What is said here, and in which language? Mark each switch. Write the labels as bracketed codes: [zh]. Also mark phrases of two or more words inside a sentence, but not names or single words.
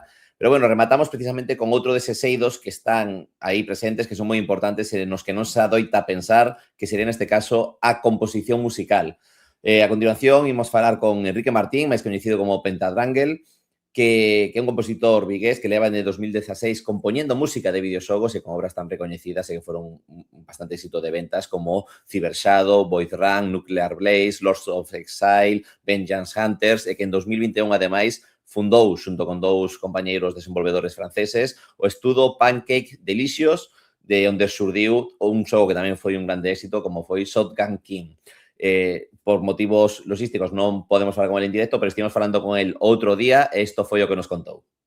[gl] Pero, bueno, rematamos precisamente con outro deses eidos que están aí presentes, que son moi importantes e nos que non se adoita pensar, que sería, neste caso, a composición musical. A continuación, imos falar con Enrique Martín, máis coñecido como Pentadrangle, que é un compositor vigués que leva en 2016 compoñendo música de videoxogos e con obras tan recoñecidas e que foron un bastante éxito de ventas como Cyber Shadow, Void Run, Nuclear Blaze, Lords of Exile, Vengeance Hunters, e que en 2021, ademais, fundou, xunto con dous compañeiros desenvolvedores franceses, o estudo Pancake Delicious, de onde surdiu un xogo que tamén foi un grande éxito, como foi Shotgun King. Por motivos logísticos non podemos falar con ele en directo, pero estivemos falando con ele outro día e isto foi o que nos contou.